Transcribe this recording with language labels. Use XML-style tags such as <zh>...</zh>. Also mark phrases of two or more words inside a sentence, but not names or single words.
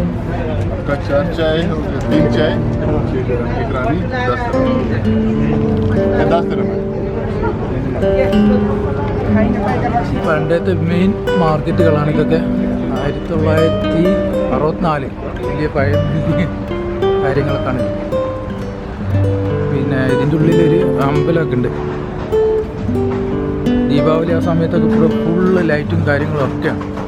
<hi>आपका 4 चाय हो गया, 3 चाय, 6 dirham, एक रानी 10 dirham, 10 dirham है।</hi> <ml>പണ്ടത്തെ മെയിൻ മാർക്കറ്റുകളാണ് ഇതൊക്കെ. 1964 വലിയ പഴയ കാര്യങ്ങളൊക്കെയാണ്. പിന്നെ ഇതിൻ്റെ ഉള്ളിലൊരു അമ്പലമൊക്കെ ഉണ്ട്. ദീപാവലി ആ സമയത്തൊക്കെ ഫുള്ള് ലൈറ്റും കാര്യങ്ങളും ഒക്കെയാണ്.</ml>